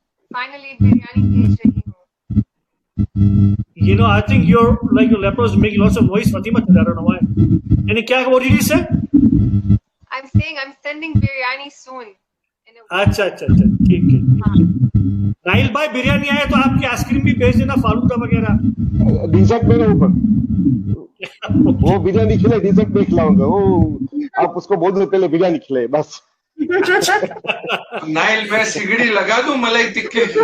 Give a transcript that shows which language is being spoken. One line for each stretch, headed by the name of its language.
Hindi: Finally, biryani भेज रही हूँ।
English: I think your laptop is making lots of noise, Fatima. I don't know why. And what did you say? I'm saying I'm sending biryani soon.
Hindi: अच्छा, ठीक है। Nile भाई बिरयानी आए तो आपकी आइसक्रीम भी भेज देना, फालूदा वगैरह। डिजर्ट में ऊपर वो बिरयानी खिलाए, डिजर्ट में खिलाऊंगा वो, आप उसको बोल दो पहले बिरयानी खिलाए बस। नाइल में सिगड़ी लगा दूं मलाई टिक्के की,